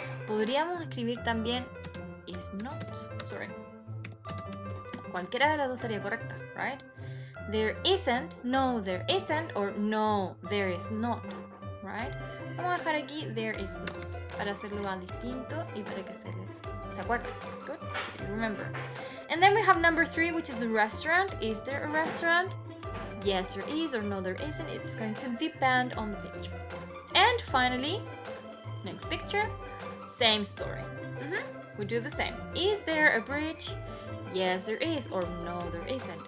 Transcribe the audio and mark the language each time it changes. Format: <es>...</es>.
<es>podríamos escribir también</es> <en>is not. Sorry.</en> <es>Cualquiera de las dos estaría correcta,</es> <en>right? There isn't, no, there isn't, or no, there is not, right?</en> <es>Vamos a dejar aquí</es> <en>there is not</en> <es>para hacerlo más distinto y para que se acuerden.</es> <en>Good? Remember. And then we have number 3, which is a restaurant. Is there a restaurant? Yes, there is, or no, there isn't. It's going to depend on the picture. And finally, next picture, same story. We do the same. Is there a bridge? Yes, there is, or no, there isn't.</en>